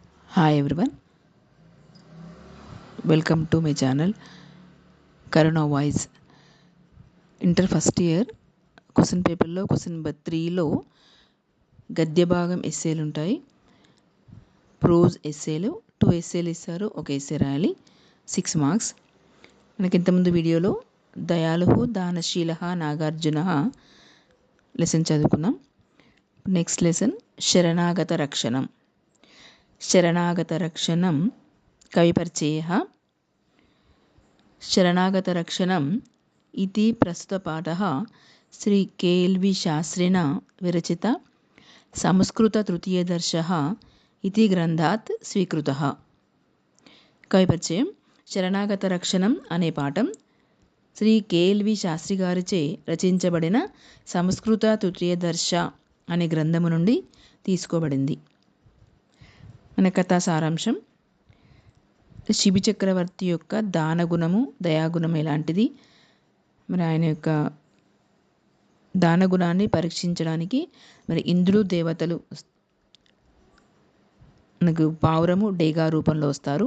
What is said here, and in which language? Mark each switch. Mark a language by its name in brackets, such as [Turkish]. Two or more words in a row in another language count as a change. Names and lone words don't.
[English] Hi everyone, welcome to my channel Karuna Voice. inter first year question [Telugu] పేపర్లో [English] question number [Telugu] 3లో గద్య భాగం ఎస్సేలు ఉంటాయి. [English] prose essays [Telugu] 2 ఎస్సేలు ఇస్తారు, ఒక ఎస్సే రాయాలి, 6 మార్క్స్. మనకి ఇంతకుముందు వీడియోలో దయాళుః దానశీలః నాగార్జునః లెసన్ చదువుకున్నాం. [English] next lesson [Telugu] శరణాగత రక్షణం. శరణాగత రక్షణం కవి పరిచయః. [Sanskrit] శరణాగత రక్షణం इति प्रस्तुतपाठः श्री के.एल.वी. शास्त्रिणा विरचित संस्कृततृतीयदर्शः इति ग्रन्थात् स्वीकृतः. [Telugu] కవి పరిచయం. శరణాగత రక్షణం అనే పాఠం శ్రీ కే.ఎల్.వి. శాస్త్రి గారిచే రచించబడిన సంస్కృత తృతీయదర్శ అనే గ్రంథము నుండి తీసుకోబడింది. మన కథా సారాంశం: శిబి చక్రవర్తి యొక్క దానగుణము దయాగుణం ఎలాంటిది, మరి ఆయన యొక్క దానగుణాన్ని పరీక్షించడానికి మరి ఇంద్రుడు దేవతలు మనకు పావురము డేగా రూపంలో వస్తారు.